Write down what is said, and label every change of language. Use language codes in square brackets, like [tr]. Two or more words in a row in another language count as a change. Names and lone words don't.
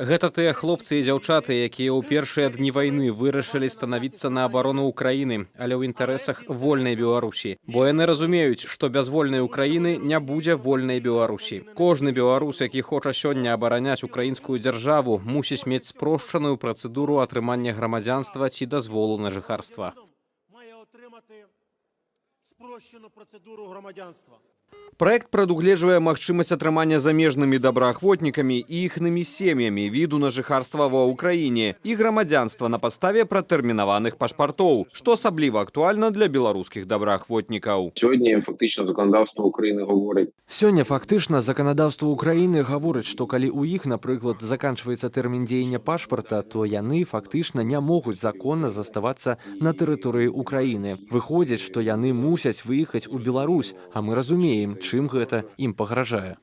[be] Гэта тыя хлопцы і дзяўчаты, якія ў першыя дні вайны вырашылі станавіцца на абарону Украіны, але ў інтарэсах вольнай Беларусі. Бо яны разумеюць, што без вольнай Украіны не будзе вольнай Беларусі. Кожны беларус, які хоча сёння абараняць украінскую дзяржаву, мусіць мець спрошчаную працэдуру атрымання грамадзянства ці дазволу на жыхарства. [uk] Мае атрымати спрощену процедуру громадянства. [be] Проект прадугледжвае магчымасць атрымання замежнымі добраахвотнікамі і іхнымі сем'ямі віду на жыхарства ва ўкраіне і грамадзянства на падставе пратэрмінаваных пашпартоў, што асабліва актуальна для беларускіх добраахвотнікаў. [uk] Сьогодні фактично законодавство України говорить. [be] Сёння фактычна заканадаўства ўкраіны гаворыць, што калі ў іх, напрыклад, заканчваецца тэрмін дзеяння пашпарта, то яны фактычна не могуць законна заставацца на тэрыторыі ўкраіны. Выходзіць, што яны мусяць выехаць у Беларусь, а мы разумеем, чым гэта ім пагражае.